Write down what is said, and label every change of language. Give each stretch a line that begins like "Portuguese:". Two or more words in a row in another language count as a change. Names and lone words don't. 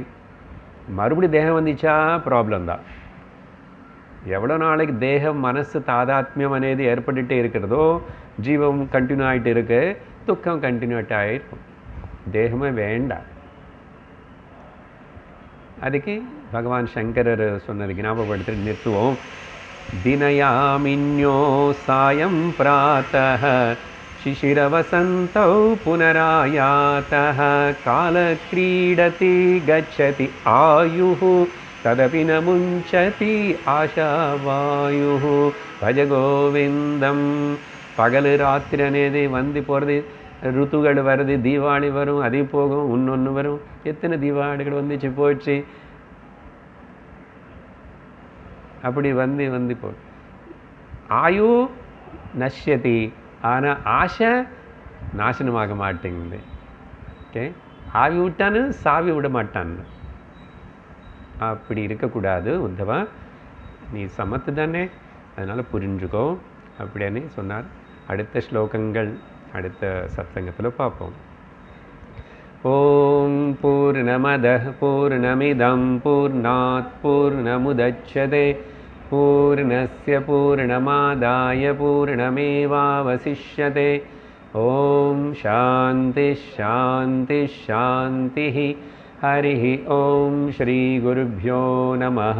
Tamil: மறுபடியும் தேகம் வந்துச்சா ப்ராப்ளம் தான். எவ்வளோ நாளைக்கு தேகம் மனசு தாதாத்மியம் అనేది ஏற்பட்டுகிட்டே இருக்கிறதோ, ஜீவம் கண்டினியூ ஆகிட்டு இருக்கு, துக்கம் கண்டினியூட் ஆகிருக்கும். தேகமே வேண்டாம். அதுக்கு பகவான் சங்கரர் சொன்னது ஞாபகப்படுத்தி நிறுத்துவோம்.
Sanskrit: दिनयामिन्यौ सायं प्रातः शिशिरवसन्तौ पुनरायातः कालक्रीडति गच्छति आयुः तदपि न मुञ्चति आशावायुः भज गोविन्दं.
Tamil: பகல் ராத்திரி అనేది வந்து போகிறது, ருத்துகள் வருது, தீபாவளி வரும், அது போகும், இன்னொன்று வரும். எத்தனை தீபாவளிகள் வந்துச்சு போயிடுச்சு, அப்படி வந்து வந்து போ.
Sanskrit: आयुः नश्यति,
Tamil: ஆனால் ஆசை நாசனமாக மாட்டேங்குது. ஓகே, ஆவி விட்டான்னு சாவி விட மாட்டான்னு. அப்படி இருக்கக்கூடாது உத்தவா, நீ சமத்து தானே, அதனால் புரிஞ்சுக்கோ அப்படின்னு சொன்னார். அடுத்த ஸ்லோகங்கள் அடுத்த சத்சங்கத்தில் பார்ப்போம்.
Sanskrit: ओम् पूर्णमदः पूर्णमिदं पूर्णात् पूर्णमुदच्यते पूर्णस्य पूर्णमादाय पूर्णमेवावशिष्यते. ओम् शान्ति शान्ति शान्ति. हरिः ओम श्री गुरुभ्यो नमः.